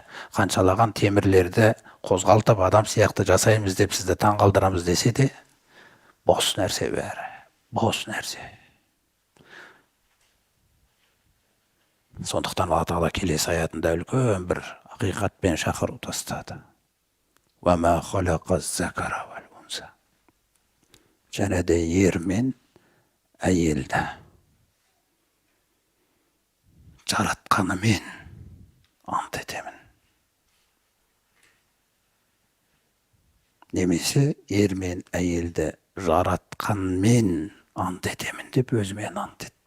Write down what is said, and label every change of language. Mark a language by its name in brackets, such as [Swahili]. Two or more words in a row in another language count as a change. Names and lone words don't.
[Kazakh] Қаншалаған темірлерді қозғалтып адам сияқты жасаймыз деп сізді таң қалдырамыз десе де, бос нәрсе бәрі, бос нәрсе. Сондықтан Алла Тағала келесі аятында үлкен бір ақиқатпен шақыру тастады. [Arabic] وَمَا خَلَقَ الذَّكَرَ وَالْأُنْثَى. [Kazakh] Және де ер мен әйелді жаратқанымен ант етемін. Немесе ер мен әйелді жаратқанмен ант етемін деп өзімен ант етті.